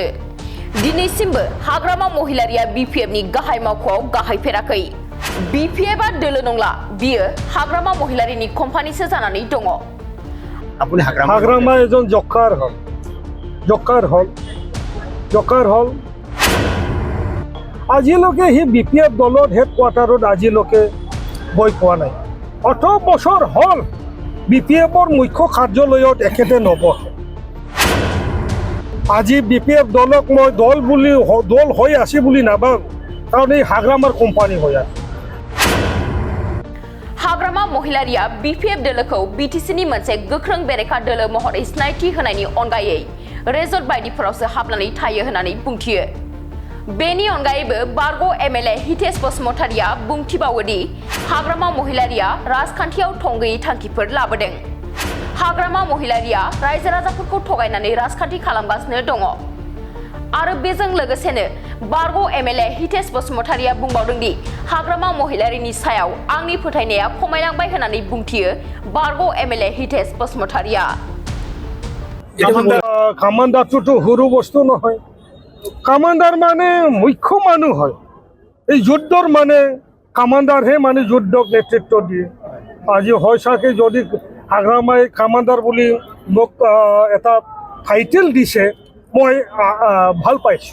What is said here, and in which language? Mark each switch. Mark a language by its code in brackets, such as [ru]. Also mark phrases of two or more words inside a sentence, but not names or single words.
[brx] दिनैसिमबो हाग्रामा महिलारिया बिपिएफनि गाहाय मावख'आव गाहायफेराखै। बिपिएफआ दोलो नंला, बियो हाग्रामा महिलारिनि कम्पानिसो जानानै दङ। हाग्रामा एजन जकार हल [as] আজিলৈকে হি বিপিএফ দলৰ হেডকোৱাৰ্টাৰত আজিলৈকে গৈ পোৱা নাই। 18 বছৰ হ'ল বিপিএফৰ মুখ্য কাৰ্যালয়ত এখেতে নবহে। আজি বিপিএফ দলক মই দল হৈ আছে বুলি নাভাবোঁ, কাৰণ এই হাগ্ৰামাৰ কোম্পানী হৈ আছে। [brx] हाग्रामा महिलारिया बिपिएफ दोलोखौ बिटिसिनि मोनसे गोख्रों बेरेखा दोलो महरै सिनायथि होनायनि अनगायै रेजर्ट बायदिफोरावसो हाबनानै थायो होननानै बुंथियो। बेनि अनगायैबो बारग' एमएलए हितेश बसुमतारिया बुंथिबावो दि हाग्रामा महिलारिया राजखान्थियाव थं गैयै थांखिफोर लाबोदों। हाग्रामा महिलारिया रायजो राजाफोरखौ थगायनानै राजखान्थि खालामगासिनो दङ। आरो बेजों लोगोसेनो बारग' एमएलए हितेश बसुमतारिया बुंबावदों दि हाग्रामा महिलारिनि सायाव आंनि फोथायनाया खमायलांबाय होननानै बुंथियो बारग' एमएलए हितेश बसुमतारिया। [as] কামাণ্ডাৰটোতো সৰু বস্তু নহয়। কামাণ্ডাৰ মানে মুখ্য মানুহ হয়। এই যুদ্ধৰ মানে কামাণ্ডাৰহে মানে যুদ্ধক নেতৃত্ব দিয়ে। আজি হয় চাগে যদি হাগ্ৰামাই কামাণ্ডাৰ বুলি মোক এটা টাইটেল দিছে, মই ভাল পাইছোঁ।